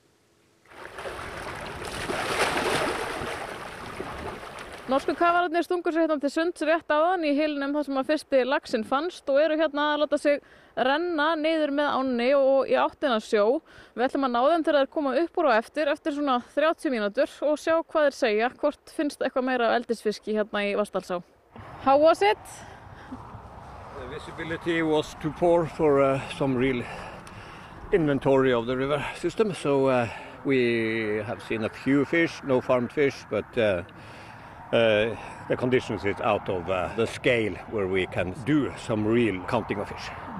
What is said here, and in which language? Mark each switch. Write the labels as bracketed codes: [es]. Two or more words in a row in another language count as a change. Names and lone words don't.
[is] Norsku kafararnir stungur sér til sunds rétt áðan í hylnum þar sem að fyrsti laxinn fannst og eru hérna að láta sig renna niður með ánni og í áttina sjó. Við ætlum að ná þeim þegar þeir koma upp úr og eftir svona 30 mínútur og sjá hvað þeir segja, hvort finnst eitthvað meira af eldisfiski hérna í Vatnsdalsá. [en] How was it? The visibility was too poor for some real inventory of the river system, so we have seen a few fish, no farmed fish, but the conditions is out of the scale where we can do some real counting of fish.